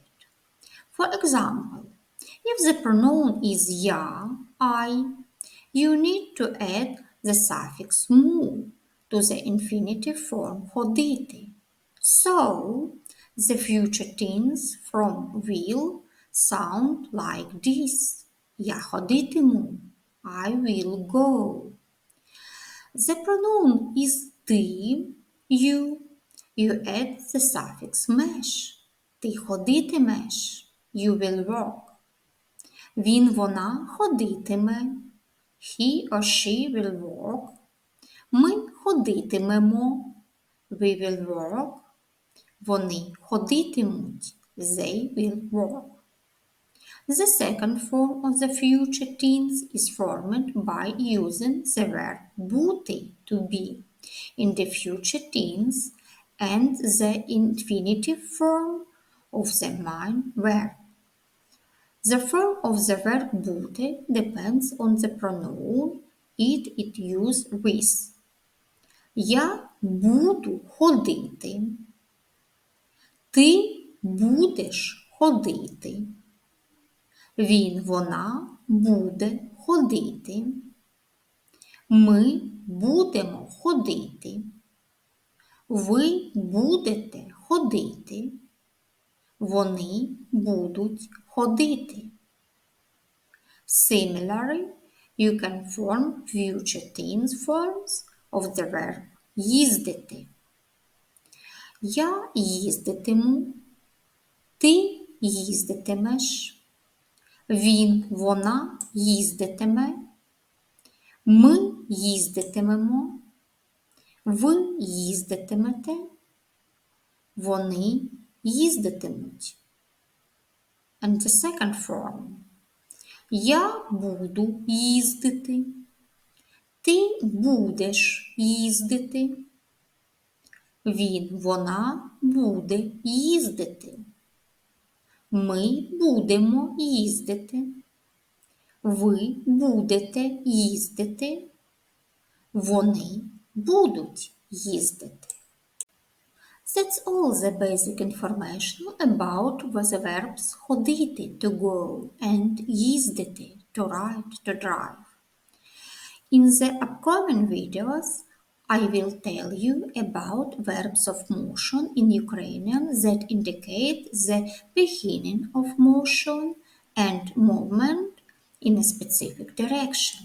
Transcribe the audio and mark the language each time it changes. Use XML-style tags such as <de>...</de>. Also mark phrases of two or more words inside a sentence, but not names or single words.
<en>For example, if the pronoun is я, I, you need to add the suffix mu to the infinitive form ходити. So, the future tense from will sound like this.</en> <uk>Я ходитиму.</uk> <en>I will go. The pronoun is ти, you. You add the suffix меш.</en> <uk>Ти ходитимеш.</uk> <en>You will walk.</en> <uk>Він, вона ходитиме.</uk> <en>He or she will walk.</en> <uk>Ми ходитимемо.</uk> <en>We will walk.</en> <uk>Вони ходитимуть.</uk> <en>They will walk. The second form of the future tense is formed by using the verb бути, to be, in the future tense and the infinitive form of the main verb. The form of the verb бути depends on the pronoun it used with.</en> <uk>Я буду ходити. Ти будеш ходити. Він, вона буде ходити. Ми будемо ходити. Ви будете ходити. Вони будуть ходити.</uk> <en>Similarly, you can form future tense forms of the verb їздити.</en> <uk>Я їздитиму. Ти їздитимеш. Він, вона їздитиме. Ми їздитимемо. Ви їздитимете. Вони їздитимуть.</uk> <en>And the second form.</en> <uk>Я буду їздити. Ти будеш їздити. Він, вона буде їздити. Ми будемо їздити. Ви будете їздити. Вони будуть їздити.</uk> <en>That's all the basic information about the verbs ходити, to go, and їздити, to ride, to drive. In the upcoming videos, I will tell you about verbs of motion in Ukrainian that indicate the beginning of motion and movement in a specific direction.</en>